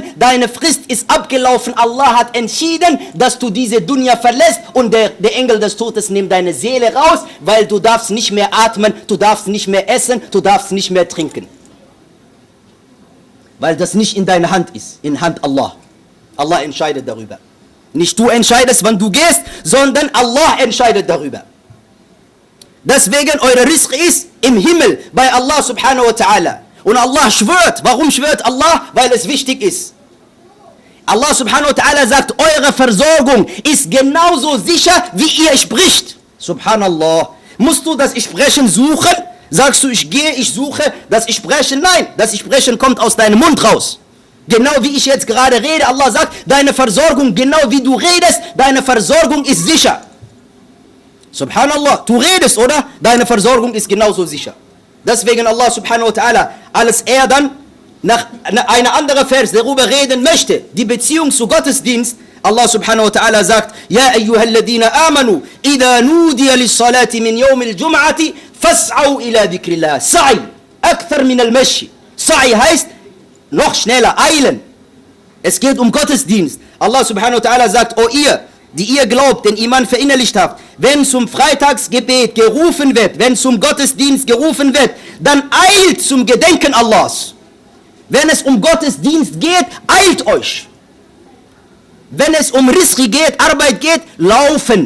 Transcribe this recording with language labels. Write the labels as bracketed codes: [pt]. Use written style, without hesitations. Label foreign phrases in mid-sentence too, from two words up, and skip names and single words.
[de] Deine Frist ist abgelaufen. Allah hat entschieden, dass du diese Dunya verlässt und der Engel des Todes nimmt deine Seele raus, weil du darfst nicht mehr atmen, du darfst nicht mehr essen, du darfst nicht mehr trinken. Weil das nicht in deiner Hand ist, in Hand Allah. Allah entscheidet darüber. Nicht du entscheidest, wann du gehst, sondern Allah entscheidet darüber. Deswegen eure Rizq ist im Himmel bei Allah [ar] سبحانه وتعالى. [de] Und Allah schwört. Warum schwört Allah? Weil es wichtig ist. Allah [ar] سبحانه وتعالى [de] sagt, eure Versorgung ist genauso sicher, wie ihr spricht. Subhanallah. Musst du das Sprechen suchen? Sagst du, ich gehe, ich suche, das Sprechen? Nein, das Sprechen kommt aus deinem Mund raus. Genau wie ich jetzt gerade rede, Allah sagt, deine Versorgung, genau wie du redest, deine Versorgung ist sicher. Subhanallah, du redest, oder? Deine Versorgung ist genauso sicher. Deswegen Allah [ar] سبحانه وتعالى, [de] als er dann nach einer anderen Vers darüber reden möchte, die Beziehung zu Gottesdienst, [ar] الله سبحانه وتعالى sagt, يا أيها الذين آمنوا إذا نودي للصلاة من يوم الجمعة فاسعوا إلى ذكر الله. سعي، أكثر من المشي. [de] Sa'i heißt, noch schneller, eilen. Es geht um Gottesdienst. Allah [ar] سبحانه وتعالى [de] sagt, ihr, die ihr glaubt, den Iman verinnerlicht habt, wenn zum Freitagsgebet gerufen wird, wenn zum Gottesdienst gerufen wird, dann eilt zum Gedenken Allahs. Wenn es um Gottesdienst geht, eilt euch. Wenn es um Rizqi geht, Arbeit geht, laufen.